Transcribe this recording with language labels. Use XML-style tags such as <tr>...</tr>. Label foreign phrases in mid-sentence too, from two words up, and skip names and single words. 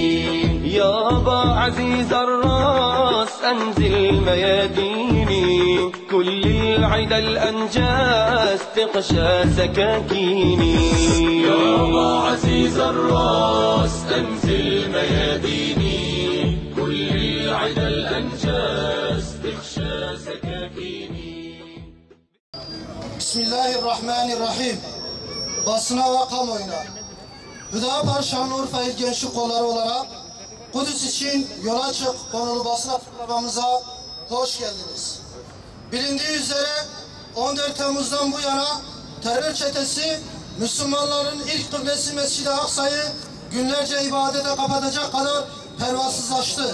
<ar>يابا عزيز الراس أنزل مياديني، كل العدا الأنجاز تغشى سكاكيني. يابا عزيز الراس أنزل مياديني، كل العدا الأنجاز تغشى سكاكيني.</ar> <tr>Bismillahirrahmanirrahim. Basına ve kamuoyuna, Hüdapar Şanlıurfa İl Gençlik Kolları olarak Kudüs için yola çık konulu basın açıklamamıza hoş geldiniz. Bilindiği üzere 14 Temmuz'dan bu yana terör çetesi Müslümanların ilk kıblesi Mescid-i Aksa'yı günlerce ibadete kapatacak kadar pervasızlaştı.</tr>